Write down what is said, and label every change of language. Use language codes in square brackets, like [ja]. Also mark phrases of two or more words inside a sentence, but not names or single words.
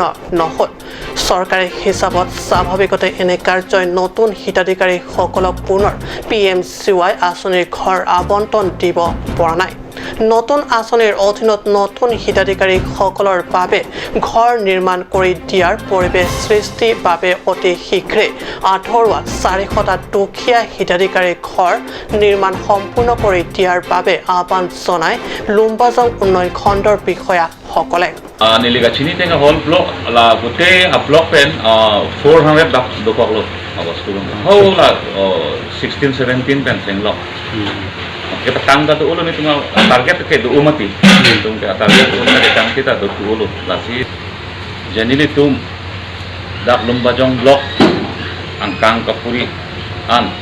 [as] নহল চৰকাৰী হিচাপত স্বাভাৱিকতে এনে কাৰ্যই নতুন হিতাধিকাৰীসকলক পুনৰ PMGY আঁচনিৰ ঘৰ আবণ্টন দিব পৰা নাই নতুন আঁচনিৰ অধীনত নতুন হিতাধিকাৰীসকলৰ বাবে ঘৰ নিৰ্মাণ কৰি দিয়াৰ পৰিৱেশ সৃষ্টিৰ বাবে অতি শীঘ্ৰে আধৰুৱা 400টা দুখীয়া হিতাধিকাৰী ঘৰ নিৰ্মাণ সম্পূৰ্ণ কৰি দিয়াৰ বাবে আহ্বান জনাই লুম্বাজং উন্নয়ন খণ্ডৰ বিষয়াসকলে [mjw] Niligachini tenga [en] whole block [mjw] la gute a block pen 400 do ko awas tulung whole 16 17 pen seng lo kita tangga tu ulo ni tunga target ke do umati tung ke target ulo ke tang kita do ulo lasi janili tum dak lumbajong block angkang kapuri an